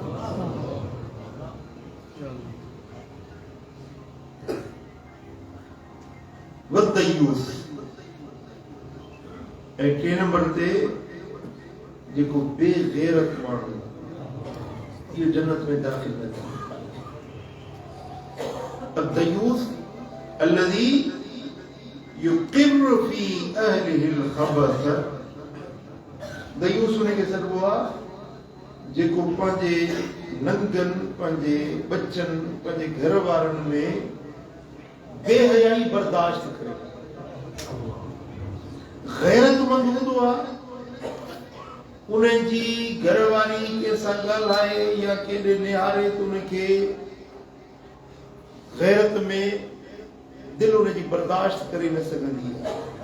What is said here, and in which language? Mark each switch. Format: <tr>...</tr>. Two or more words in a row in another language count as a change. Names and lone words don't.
<sd>वदयूस ऐं टे नंबर ते जेको बेगैरत माण्हू इहो जन्नत में दाख़िल न थींदो।</sd> <ar>الديوث الذي يقر في أهله الخبث</ar> <sd>दयूस उनखे चइबो आहे जेको पंहिंजे नंगनि पंहिंजे बच्चनि पंहिंजे घर वारनि में बेहयाई बर्दाश्त करे। गैरतमंद हूंदो आहे उन्हनि जी घरवारी कंहिंसां ॻाल्हाए या केॾे निहारे त उनखे गैरत में दिल उनजी बर्दाश्त करे न सघंदी आहे।</sd>